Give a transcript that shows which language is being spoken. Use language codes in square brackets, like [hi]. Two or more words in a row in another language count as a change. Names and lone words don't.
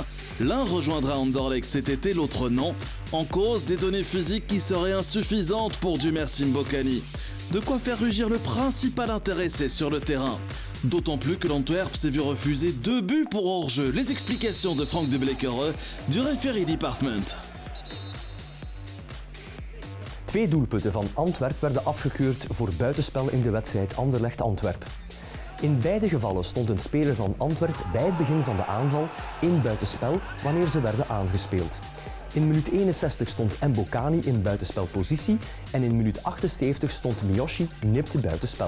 [fr] L'un rejoindra Anderlecht cet été, l'autre non. En cause, des données physiques qui seraient insuffisantes pour Dieu merci Mbokani. De quoi faire rugir le principal intéressé sur le terrain. D'autant plus que l'Antwerp s'est vu refuser 2 buts pour hors-jeu. Les explications de Frank de Bleekere du Referee Department. [nl] 2 doelpunten van Antwerp werden afgekeurd voor buitenspel in de wedstrijd Anderlecht-Antwerp. In beide gevallen stond een speler van Antwerp bij het begin van de aanval in buitenspel wanneer ze werden aangespeeld. In minuut 61 stond Mbokani in buitenspelpositie en in minuut 78 stond Miyoshi nipt buitenspel.